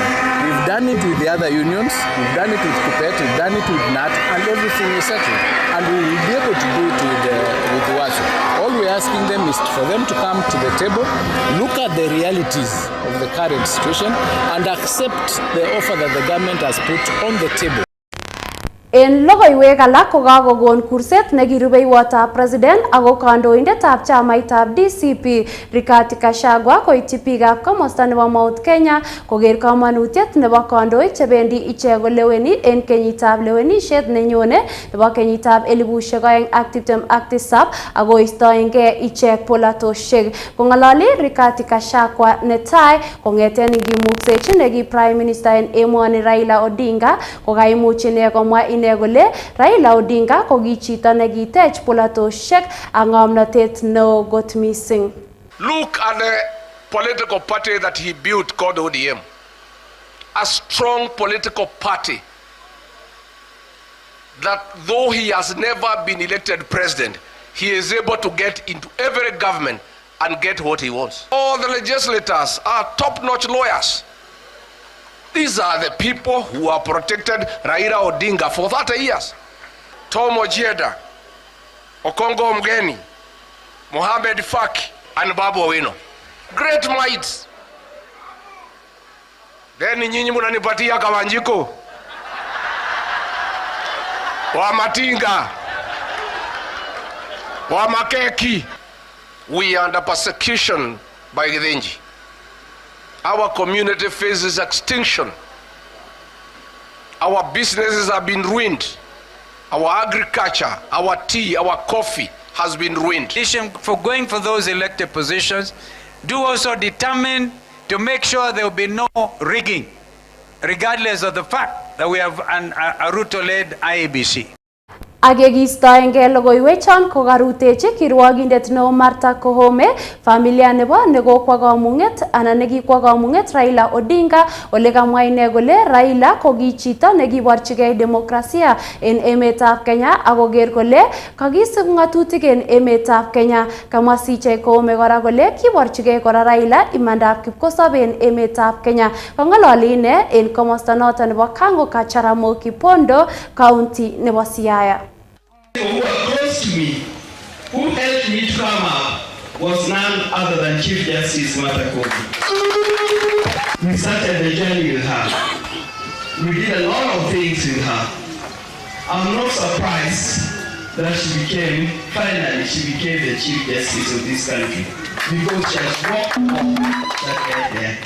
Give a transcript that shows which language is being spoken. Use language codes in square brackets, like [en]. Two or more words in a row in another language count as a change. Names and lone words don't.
[en] We've done it with the other unions, we've done it with Kupet, we've done it with NAT, and everything is settled. And we will be able to do it with WASU. All we're asking them is for them to come to the table, look at the realities of the current situation, and accept the offer that the government has put on the table. [kln] En logoiwek alak ko kakokon kurset nekirubeiwotab president ako kandoindetab chamaitab DCP Rigathi Gachagua koityi biikab komosta nebo Mount Kenya koker kamanutiet nebo kandoik chebendi ichek koleweni en kenyitab lewenisiet nenyone nebo kenyitab 2027 akoistoengei ichek polatosiek. Kong'ololi Rigathi Gachagua netai kong'eten ngimuksechi neki [en] prime minister [kln] en emoni Raila Odinga kokaimuch ine komwa ine kole Raila Odinga ko ki chito nekitech polatosiek ak ng'omnotet neo [en] got missing. Look at the political party that he built called ODM. A strong political party that though he has never been elected president, he is able to get into every government and get what he wants. All the legislators are top-notch lawyers. These are the people who have protected Raila Odinga for 30 years. Tom Ojieda, Okongo Mgeni, Mohamed Faki, and Babu Owino. Great minds. [sw] Then nyinyi munanipatia Kawanjiko, wa Matinga, wa Makeki. [en] We are under persecution by Githinji. Our community faces extinction. Our businesses have been ruined. Our agriculture, our tea, our coffee has been ruined. For going for those elected positions, do also determine to make sure there will be no rigging, regardless of the fact that we have a Ruto-led IEBC. [kln] Agegistoenge logoiwechon kokarutechi kirwogindet neo Martha Koome familia nebo nekokwa kamunget anan nekikwa kamunget Raila Odinga ole kamwa ine kole Raila ko ki chito nekiborchigei demokrasia en emetab Kenya akoker kole kakisib ngatutik en emetab Kenya. Kamwa CJ Koome kora kole kiborchigei kora Raila imandab kipkosobe en emetab Kenya. Kong'ololi ine en komosta noto nebo Kango Kacharamogi Bondo County nebo Siaya. [en] Who were close to me, who helped me to come up, was none other than Chief Justice Martha Koome. We started the journey with her. We did a lot of things with her. I'm not surprised that finally she became the Chief Justice of this country, because she has walked up that right there.